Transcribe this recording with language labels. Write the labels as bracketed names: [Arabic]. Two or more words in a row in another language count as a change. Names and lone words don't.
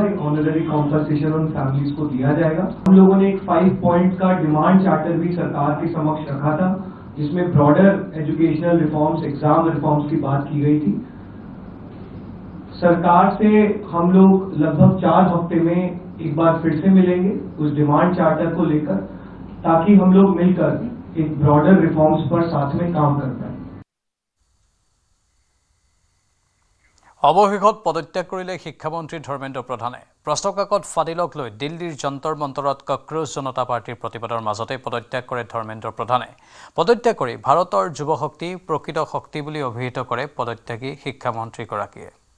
[Hindi] एक [English] honorary compensation [Hindi] उन फैमिलीज को दिया जाएगा। हम लोगों ने एक 5 पॉइंट का [English] demand charter [Hindi] भी सरकार के समक्ष रखा था, जिसमें [English] broader educational reforms, exam reforms [Hindi] की बात की गई थी। सरकार से हम लोग लगभग 4 हफ्ते में एक बार फिर से मिलेंगे उस [English] demand charter [Hindi] को लेकर, ताकि हम लोग मिलकर एक [English] broader reforms [Hindi] पर साथ में काम कर पाए। [Assamese] অৱশেষত পদত্যাগ কৰিলে শিক্ষামন্ত্ৰী ধৰ্মেন্দ্ৰ প্ৰধানে। প্ৰশ্নকাকত ফাদিলক লৈ দিল্লীৰ যন্তৰ মন্তৰত কক্ৰোচ জনতা পাৰ্টিৰ প্ৰতিবাদৰ মাজতে পদত্যাগ কৰে ধৰ্মেন্দ্ৰ প্ৰধানে। পদত্যাগ কৰি ভাৰতৰ যুৱশক্তি প্ৰকৃত শক্তি বুলি অভিহিত কৰে পদত্যাগী শিক্ষামন্ত্ৰীগৰাকীয়ে।